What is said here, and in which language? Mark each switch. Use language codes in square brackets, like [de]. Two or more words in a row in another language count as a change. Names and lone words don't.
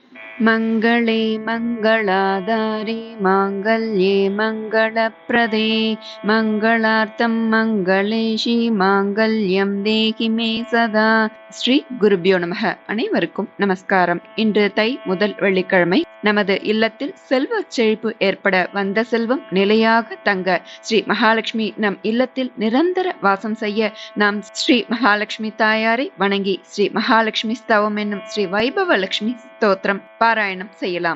[sa] मङ्गले मङ्गलाधारे माङ्गल्ये मङ्गलप्रदे मङ्गलार्थं मङ्गलेशी माङ्गल्यं देहि मे सदा. श्री गुरुभ्यो नमः. [ta] அனைவருக்கும் நமஸ்காரம். இன்று தை முதல் வெள்ளிக்கிழமை. நமது இல்லத்தில் செல்வ செழிப்பு ஏற்பட, வந்த செல்வம் நிலையாக தங்க, ஸ்ரீ மகாலட்சுமி நம் இல்லத்தில் நிரந்தர வாசம் செய்ய நாம் ஸ்ரீ மகாலட்சுமி தாயாரை வணங்கி ஸ்ரீ மகாலட்சுமி ஸ்தவம் என்னும் ஸ்ரீ வைபவ லட்சுமி ஸ்தோத்திரம் பாராயணம் செய்யலாம்.